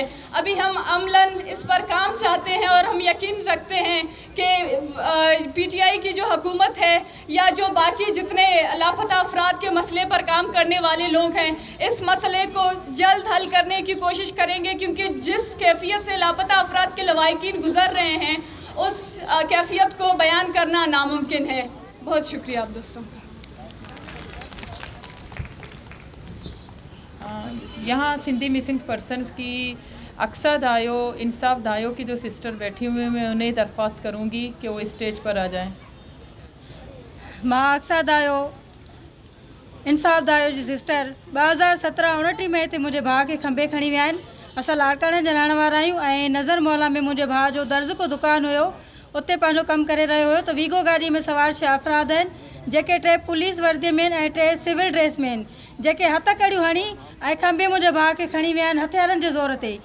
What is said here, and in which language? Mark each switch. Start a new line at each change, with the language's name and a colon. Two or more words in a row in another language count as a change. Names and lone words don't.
Urdu: ابھی ہم عملاً اس پر کام چاہتے ہیں اور ہم یقین رکھتے ہیں کہ پی ٹی آئی کی جو حکومت ہے یا جو باقی جتنے لاپتہ افراد کے مسئلے پر کام کرنے والے لوگ ہیں, اس مسئلے کو جلد حل کرنے کی کوشش کریں گے, کیونکہ جس کیفیت سے لاپتہ افراد کے لواحقین گزر رہے ہیں اس کیفیت کو بیان کرنا ناممکن ہے. بہت شکریہ آپ دوستوں کا. یہاں سندھی
English: missing persons
Urdu: کی اکثر دایو, انصاف دایو کی جو سسٹر بیٹھی ہوئے ہیں, میں انہیں درخواست کروں گی کہ وہ اسٹیج پر آ جائیں.
Sindhi: मां अक्सा दायो इंसाफ़ दायो जी सिस्टर 2017-19 में हिते मुंहिंजे भाउ खे खंबे खणी विया आहिनि. असां लाड़काणे जा रहण वारा आहियूं ऐं नज़र मोहल्ला में मुंहिंजे भाउ जो दर्ज़ को दुकानु हुयो, उते पंहिंजो कमु करे रहियो हुयो. त वीगो गाॾी में सवार 6 अफ़राद आहिनि जेके 3 पुलिस वर्दीअ में ऐं 3
English: civil dress
Sindhi: में आहिनि, जेके हथ कड़ियूं हणी ऐं खंबे मुंहिंजे भाउ खे खणी विया आहिनि हथियारनि जे ज़ोर ते.